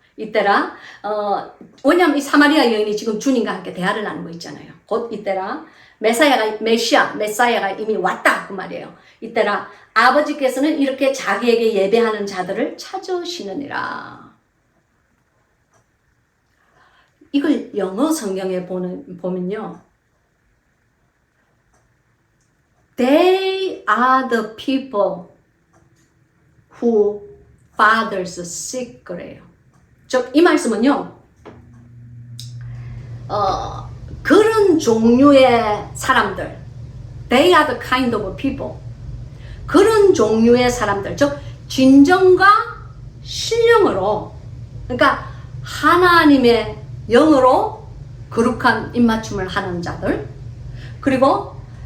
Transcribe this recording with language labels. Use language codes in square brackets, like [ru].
[ko] 이때라, 왜냐면 이 사마리아 여인이 지금 주님과 함께 대화를 나누는 거 있잖아요. 곧 이때라, 메사야가 이미 왔다 그 말이에요. 이때라, 아버지께서는 이렇게 자기에게 예배하는 자들을 찾으시느니라. 이걸 영어 성경에 보면요, [en] They are the people who fathers seek [ko] 그래요. 즉 이 말씀은요, 그런 종류의 사람들, [en] they are the kind of people, [ko] 그런 종류의 사람들, 즉 진정과 신령으로, 그러니까 하나님의 영으로 거룩한 입맞춤을 하는 자들, 그리고